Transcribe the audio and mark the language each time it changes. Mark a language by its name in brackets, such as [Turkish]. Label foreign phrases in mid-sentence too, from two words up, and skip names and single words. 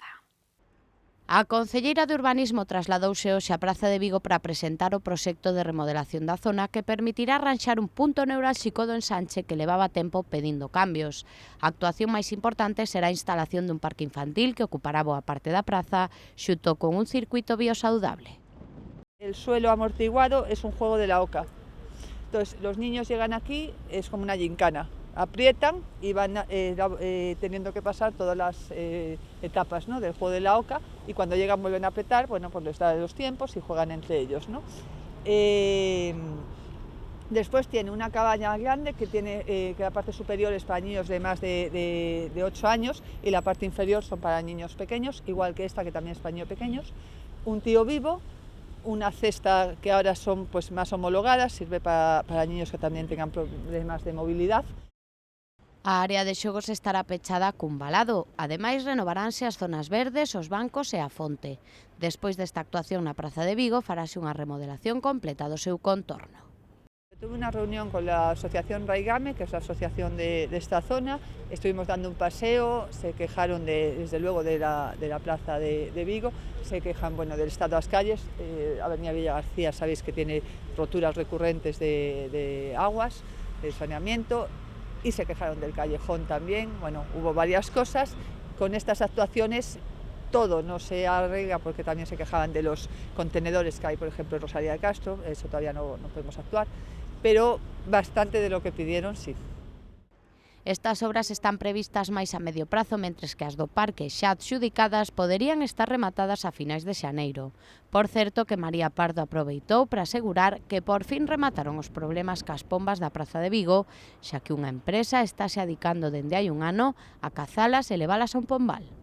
[Galician] A concelleira de Urbanismo trasladouse hoxe á Praza de Vigo para presentar o proxecto de remodelación da zona que permitirá arranxar un punto neurálxico do ensanche que levaba tempo pedindo cambios. A actuación máis importante será a instalación dun parque infantil que ocupará boa parte da praza, xunto con un circuito biosaudable. [Spanish] El suelo amortiguado es un juego de la oca. Entonces, los niños llegan aquí, es como una gincana. Aprietan y van teniendo que pasar todas las etapas, ¿no?, del juego de la oca, y cuando llegan vuelven a apretar, bueno, pues les da los tiempos y juegan entre ellos, ¿no? Después tiene una cabaña grande que tiene que la parte superior es para niños de más de 8 años y la parte inferior son para niños pequeños, igual que esta que también es para niños pequeños. Un tío vivo, una cesta que ahora son pues más homologadas, sirve para niños que también tengan problemas de movilidad. [Galician] A área de xogos estará pechada cun valado. Ademais, renovaránse as zonas verdes, os bancos e a fonte. Despois desta actuación na Praza de Vigo, farase unha remodelación completa do seu contorno. [Spanish] Tuve una reunión con la asociación Raigame, que es la asociación de esta zona. Estuvimos dando un paseo, se quejaron desde luego de la plaza de Vigo, se quejan del estado de las calles. Avenida Villa García sabéis que tiene roturas recurrentes de aguas, de saneamiento, y se quejaron del callejón también. Bueno, hubo varias cosas. Con estas actuaciones todo no se arregla porque también se quejaban de los contenedores que hay, por ejemplo, en Rosalía de Castro. Eso todavía no podemos actuar. Pero bastante de lo que pidieron, sí. [Galician] Estas obras están previstas máis a medio prazo, mentres que as do parque xa adxudicadas poderían estar rematadas a finais de xaneiro. Por certo que María Pardo aproveitou para asegurar que por fin remataron os problemas cas pombas da Praza de Vigo, xa que unha empresa está se adicando dende hai un ano a cazalas e levalas a un pombal.